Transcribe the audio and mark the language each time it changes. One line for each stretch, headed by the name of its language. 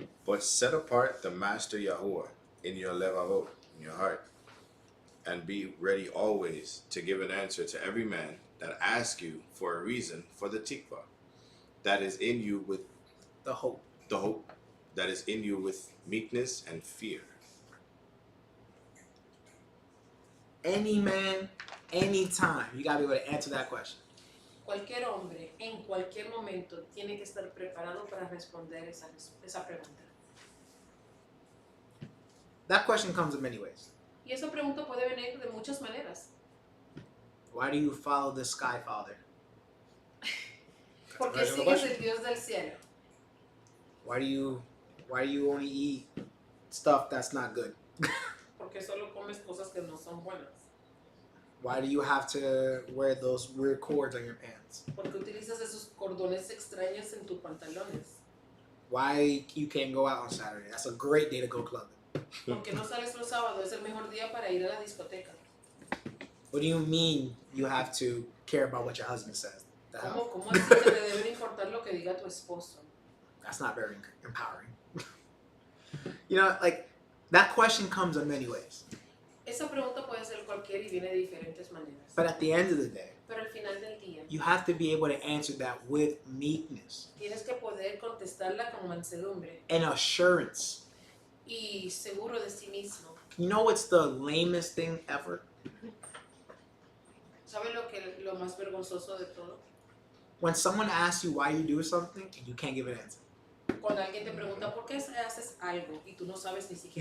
English: But set apart the Master Yahuwah in your levavot, in your heart, and be ready always to give an answer to every man that asks you for a reason for the tikvah that is in you with The hope. the hope that is in you with meekness and fear. Any man, anytime, you gotta be able to answer that question.
Spanish: Cualquier hombre en cualquier momento tiene que estar preparado para responder esa pregunta.
English: That question comes in many ways.
Spanish: Y esa pregunta puede venir de muchas maneras.
English: Why do you follow the sky father?
Spanish: Porque
English: That's a
Spanish: sigues
English: question.
Spanish: el Dios del cielo.
English: Why do you only eat stuff that's not good?
Spanish: Porque solo comes cosas que no son buenas.
English: Why do you have to wear those weird cords on your pants?
Spanish: Porque utilizas esos cordones extraños en tus pantalones.
English: Why you can't go out on Saturday? That's a great day to go clubbing.
Spanish: Porque no sales los sábados, es el mejor día para ir a la discoteca.
English: What do you mean you have to care about what your husband says? The hell?
Spanish: ¿Cómo así que te debe importar lo que diga tu esposo?
English: That's not very empowering. You know, like, that question comes in many ways.
Spanish: Esa pregunta puede ser cualquiera y viene de diferentes maneras.
English: But at the end of the day,
Spanish: Pero al final del día,
English: you have to be able to answer that with meekness
Spanish: tienes que poder contestarla con mansedumbre
English: and assurance.
Spanish: y seguro de sí mismo.
English: You know what's the lamest thing ever?
Spanish: ¿Sabes lo más vergonzoso de todo?
English: When someone asks you why you do something and you can't give an answer.
Spanish: Cuando alguien te pregunta por qué haces algo y tú no sabes ni siquiera